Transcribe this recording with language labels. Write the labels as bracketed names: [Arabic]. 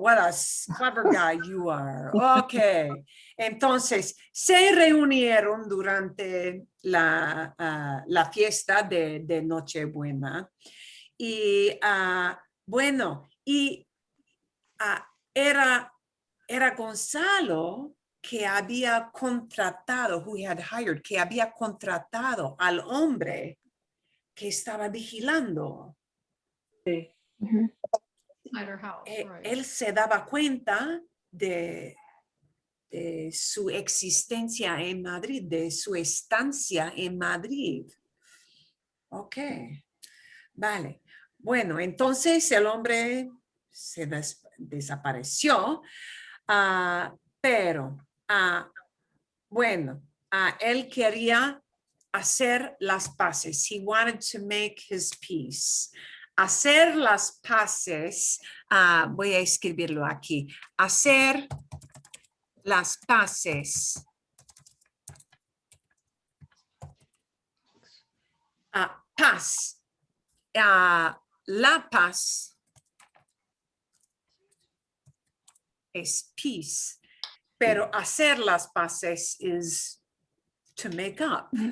[English] What a clever guy you are. Ok. [Spanish] Entonces, se reunieron durante la fiesta de Nochebuena. Y bueno, y era Gonzalo que había contratado, [English] who had hired, [Spanish] que había contratado al hombre que estaba vigilando. Sí. [English] Snyder House, right. [Spanish] Él se daba cuenta de su existencia en Madrid, de su estancia en Madrid. Ok, vale. Bueno, entonces el hombre se desapareció, pero bueno, él quería hacer las paces. [English] He wanted to make his peace. [Spanish] Hacer las paces, voy a escribirlo aquí. Hacer las paces. Paz. La paz es peace, pero hacer las paces [English] is to make up.